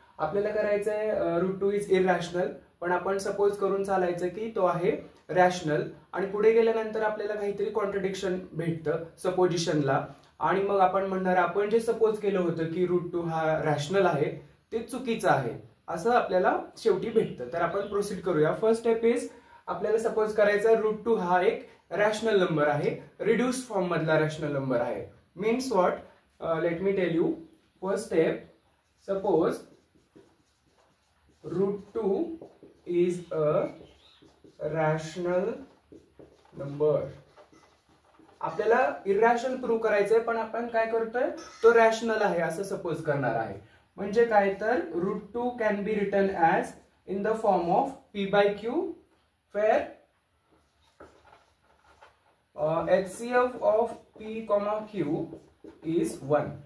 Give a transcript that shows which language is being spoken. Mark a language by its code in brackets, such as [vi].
[mr] आपल्याला करायचं आहे √2 इज इरॅशनल, पण आपण सपोज करून चालायचं की तो आहे रॅशनल आणि पुढे गेल्यानंतर आपल्याला काहीतरी कॉन्ट्रडिक्शन भेटतं सपोजिशनला आणि मग आपण म्हणणार आपण जे सपोज केलं होतं की √2 हा रॅशनल आहे ते चुकीचं आहे असं आपल्याला शेवटी भेटतं. तर आपण प्रोसीड करूया. [en] first step is [mr] आपल्याला सपोज करायचा √2 हा एक रॅशनल नंबर आहे, रिड्यूस फॉर्म मधला रॅशनल नंबर आहे. [en] Means what? Let me tell you. First step, suppose √2 is a rational number. [mr] आपल्याला इरॅशनल प्रूव्ह करायचंय, पण आपण काय करतोय तो रॅशनल आहे असं सपोज करणार आहे. म्हणजे काय तर [en] √2 can be written as in the form of p/q where HCF of p, q is 1.